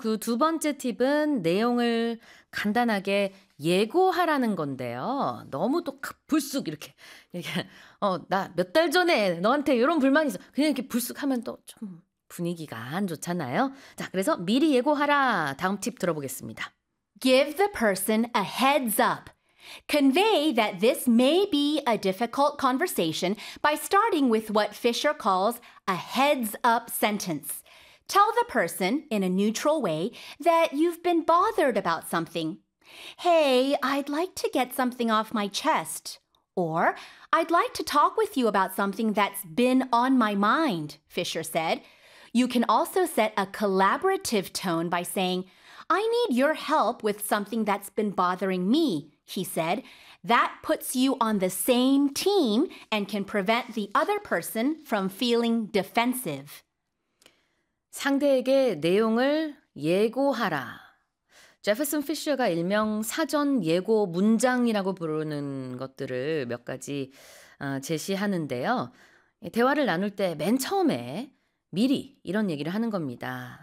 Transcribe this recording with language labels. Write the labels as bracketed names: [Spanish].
[Korean] 그 두 번째 팁은 내용을 간단하게 예고하라는 건데요. 너무 또 불쑥 이렇게 나 몇 달 전에 너한테 이런 불만이 있어. 그냥 이렇게 불쑥 하면 또 좀 분위기가 안 좋잖아요. 자, 그래서 미리 예고하라. 다음 팁 들어보겠습니다. [English] Give the person a heads up. Convey that this may be a difficult conversation by starting with what Fisher calls a heads-up sentence. Tell the person, in a neutral way, that you've been bothered about something. Hey, I'd like to get something off my chest. Or, I'd like to talk with you about something that's been on my mind, Fisher said. You can also set a collaborative tone by saying, I need your help with something that's been bothering me. He said, that puts you on the same team and can prevent the other person from feeling defensive. [Korean] 상대에게 내용을 예고하라. 제퍼슨 피셔가 일명 사전 예고 문장이라고 부르는 것들을 몇 가지 제시하는데요. 대화를 나눌 때 맨 처음에 미리 이런 얘기를 하는 겁니다.